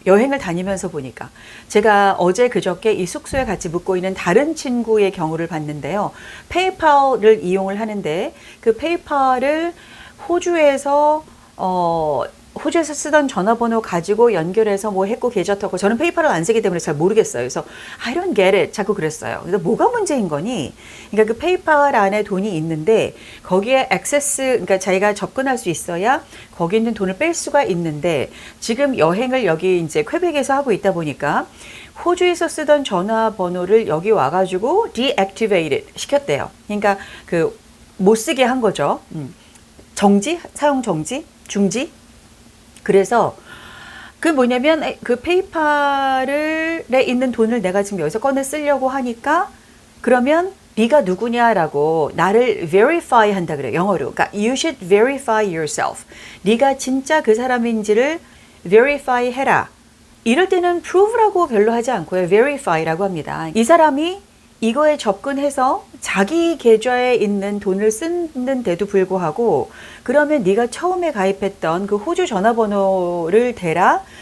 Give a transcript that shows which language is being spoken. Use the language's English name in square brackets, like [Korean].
[Korean] 여행을 다니면서 보니까. 제가 어제 그저께 이 숙소에 같이 묵고 있는 다른 친구의 경우를 봤는데요. 페이팔을 이용을 하는데 그 페이팔을 호주에서 호주에서 쓰던 전화번호 가지고 연결해서 뭐 했고 계좌 털고 저는 페이팔을 안 쓰기 때문에 잘 모르겠어요. 그래서 [English] I don't get it [Korean] 자꾸 그랬어요. 그래서 뭐가 문제인 거니? 그러니까 그 페이팔 안에 돈이 있는데 거기에 액세스 그러니까 자기가 접근할 수 있어야 거기 있는 돈을 뺄 수가 있는데 지금 여행을 여기 이제 퀘벡에서 하고 있다 보니까 호주에서 쓰던 전화번호를 여기 와가지고 deactivated 시켰대요. 그러니까 그 못 쓰게 한 거죠. 정지, 사용 정지, 중지. 그래서 그 뭐냐면 그 페이팔에 있는 돈을 내가 지금 여기서 꺼내 쓰려고 하니까 그러면 네가 누구냐라고 나를 verify 한다 그래요. 영어로. 그러니까 [English] you should verify yourself. [Korean] 네가 진짜 그 사람인지를 verify 해라. 이럴 때는 prove라고 별로 하지 않고요. verify라고 합니다. 이 사람이 이거에 접근해서 자기 계좌에 있는 돈을 쓰는데도 불구하고 그러면 네가 처음에 가입했던 그 호주 전화번호를 대라.